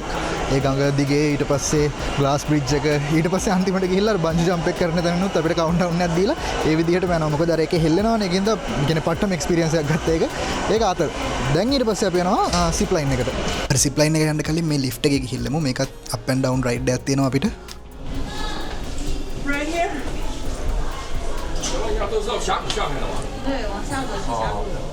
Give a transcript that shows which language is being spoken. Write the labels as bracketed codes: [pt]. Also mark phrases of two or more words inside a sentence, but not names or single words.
[si] ඒ ගඟ දිගේ ඊට පස්සේ [en] glass bridge [si] එක ඊට පස්සේ අන්තිමට ගිහිල්ලා [en] bungee jump [si] එක කරන තැනනුත් අපිට කවුන්ට්ඩවුන් එකක් දීලා ඒ විදිහටම යනවා. මොකද අර එකේ හෙල්ලෙනවනේ. ඒකින්ද කියන්නේ පට්ටම එක්ස්පීරියන්ස් එකක් ගත්තා ඒක. ඒක අතර. දැන් ඊට පස්සේ අපි යනවා [en] zip line [si] එකට. අර [en] zip line [si] එක යන්න කලින් මේ lift එකේ ගිහිල්ලාමු. මේකත් [en] up and down ride [si] එකක් තියෙනවා අපිට. [en] Right here. [zh] 要都是要下下来的嘛。对，往下走是峡谷。